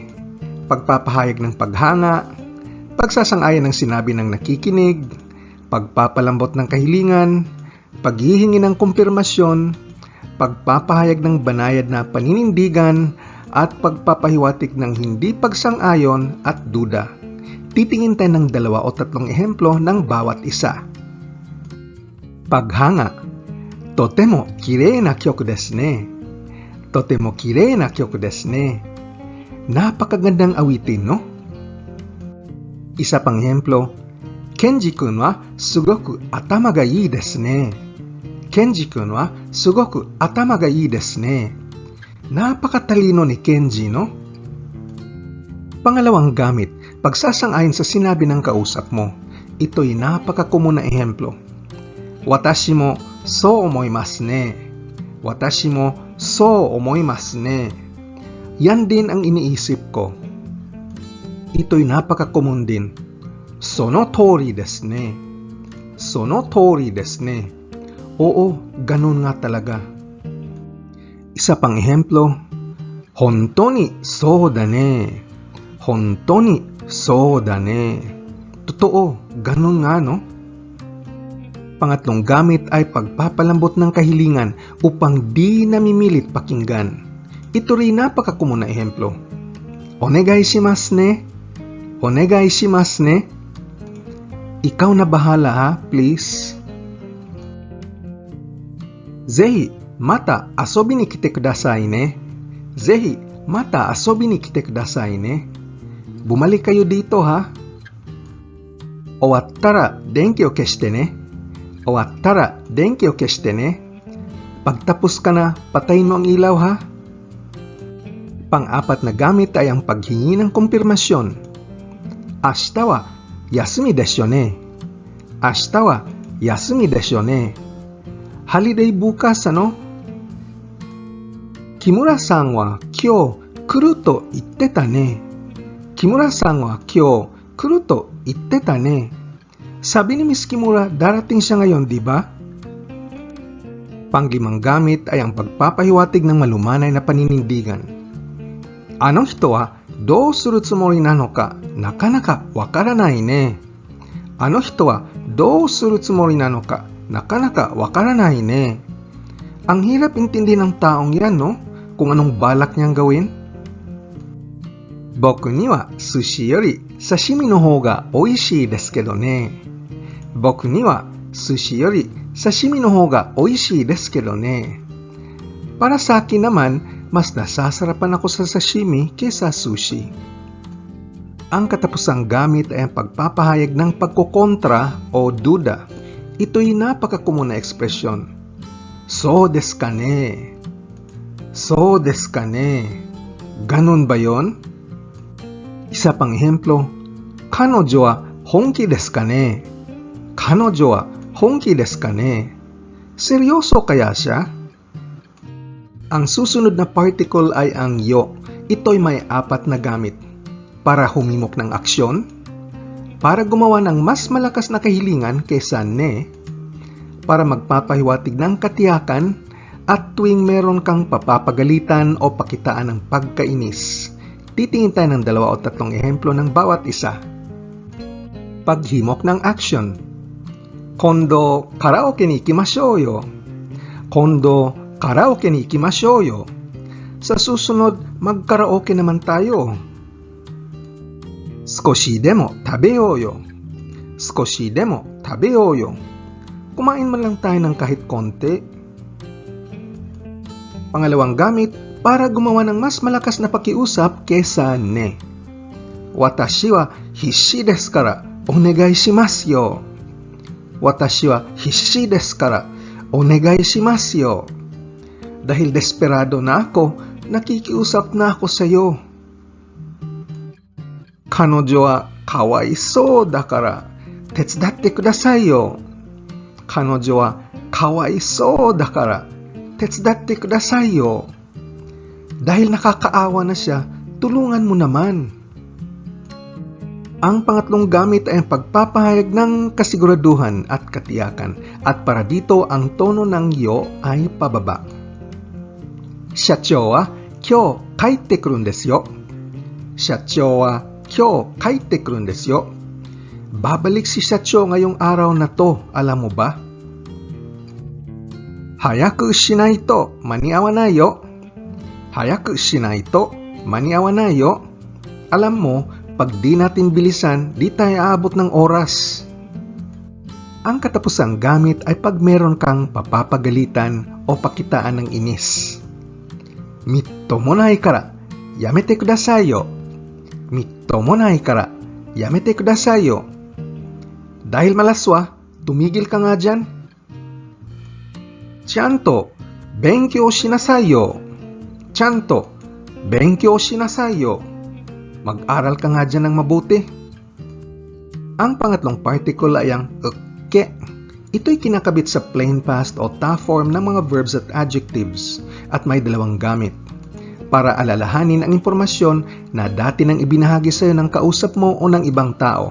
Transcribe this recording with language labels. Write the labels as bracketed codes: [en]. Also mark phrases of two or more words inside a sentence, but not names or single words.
[tl] Pagpapahayag ng paghanga, pagsasang-ayon ng sinabi ng nakikinig, pagpapalambot ng kahilingan, paghihingi ng kumpirmasyon, pagpapahayag ng banayad na paninindigan, at pagpapahiwatig ng hindi pagsang-ayon at duda. Titingin tayo ng 2 o 3 ehemplo ng bawat isa. Paghanga. [ja] とても綺麗な曲ですね. とても綺麗な曲ですね. [tl] Napakagandang awitin, no? Isa pang ehemplo. [ja] ケンジ君はすごく頭がいいですね. ケンジ君はすごく頭がいいですね. [tl] Napakatalino ni Kenji, no? Pangalawang gamit, pagsasang-ayon sa sinabi ng kausap mo. Ito'y napakakomun na ehemplo. [ja] 私もそう思いますね. 私もそう思いますね. [tl] Yan din ang iniisip ko. Ito'y napakakomun din. [ja] その通りですね。その通りですね. [tl] Oo, ganun nga talaga. Isa pang ehemplo. [ja] 本当にそうだね。本当にそうだね. [tl] Totoo, ganun nga, no? Pangatlong gamit ay pagpapalambot ng kahilingan upang di namimilit pakinggan. Ito rin napakakomun na ehemplo. [ja] お願いしますね. お願いしますね. [tl] Ikaw na bahala ha, please. [ja] ぜひ、また遊びに来てくださいね. ぜひ、また遊びに来てくださいね. [tl] Bumalik kayo dito ha. [ja] 終わったら電気を消してね. 終わったら電気を消してね. [tl] Pagtapos ka na, patayin mo ang ilaw ha. Pang-4 na gamit ay ang paghingi ng kumpirmasyon. [ja] 明日は休みですね. 明日は休みですね. [tl] Holiday bukas, ano? [ja] 木村さんは今日来るって言ってたね. 木村さんは今日来るって言ってたね. [tl] Sabi ni Miss Kimura, darating siya ngayon, di ba? Pang-5 gamit ay ang pagpapahiwatig ng malumanay na paninindigan. [ja] あの人はどうするつもりなのかなかなか分からないね. あの人はどうするつもりなのかなかなか分からないね. [tl] Ang hirap intindi ng taong yan, no? Kung anong balak niyang gawin. [ja] 僕には寿司より刺身の方がおいしいですけどね. 僕には寿司より刺身の方がおいしいですけどね. [tl] Para sa akin naman, mas nasasarapan ako sa sashimi kaysa sushi. Ang katapusang gamit ay ang pagpapahayag ng pagkokontra o duda. Ito'y napakakomon na ekspresyon. [ja] そうですかね？そうですかね? [tl] Ganun ba yon? Isa pang ehemplo, [ja] 彼女は本気ですかね? 彼女は本気ですかね? [tl] Seryoso kaya siya? Ang susunod na particle ay ang yo. Ito'y may 4 na gamit. Para humimok ng aksyon, para gumawa ng mas malakas na kahilingan kaysa ne, para magpapahiwatig ng katiyakan, at tuwing meron kang papapagalitan o pakitaan ng pagkainis. Titingin tayo ng 2 o 3 ehemplo ng bawat isa. Paghimok ng action. [ja] 今度カラオケに行きましょうよ. 今度カラオケに行きましょうよ. [tl] Sa susunod, magkaraoke naman tayo. [ja] 少しでも食べようよ. 少しでも食べようよ. [tl] Kumain man lang tayo ng kahit konti. Pangalawang gamit, para gumawa ng mas malakas na pakiusap kesa ne. [ja] 私は必死ですからお願いしますよ. 私は必死ですからお願いしますよ. [tl] Dahil desperado na ako, nakikiusap na ako sa iyo. [ja] 彼女はかわいそうだから手伝ってくださいよ. 彼女はかわいそうだから手伝ってくださいよ. [tl] Dahil nakakaawa na siya, tulungan mo naman. Ang pangatlong gamit ay ang pagpapahayag ng kasiguraduhan at katiyakan, at para dito ang tono ng yo ay pababa. [ja] 社長は今日帰ってくるですよ. 社長は今日帰ってくるですよ. [tl] Babalik si Shachou ngayong araw na to, alam mo ba? [ja] 早くしないと間に合わないよ. 早くしないと間に合わないよ. [tl] Alam mo, pag di natin bilisan, di tayo aabot ng oras. Ang katapusang gamit ay pag meron kang papapagalitan o pakitaan ng inis. [ja] みっともないからやめてくださいよ. みっともないからやめてくださいよ. [tl] Dahil malaswa, tumigil ka nga dyan. [ja] ちゃんと勉強しなさいよ. ちゃんと勉強しなさいよ. [tl] Mag-aral ka nga dyan ng mabuti. Ang pangatlong particle ay ang ukke. Ito'y kinakabit sa [en] plain past [tl] o ta form ng mga verbs at adjectives at may 2 gamit. Para alalahanin ang impormasyon na dati nang ibinahagi sa iyo ng kausap mo o ng ibang tao.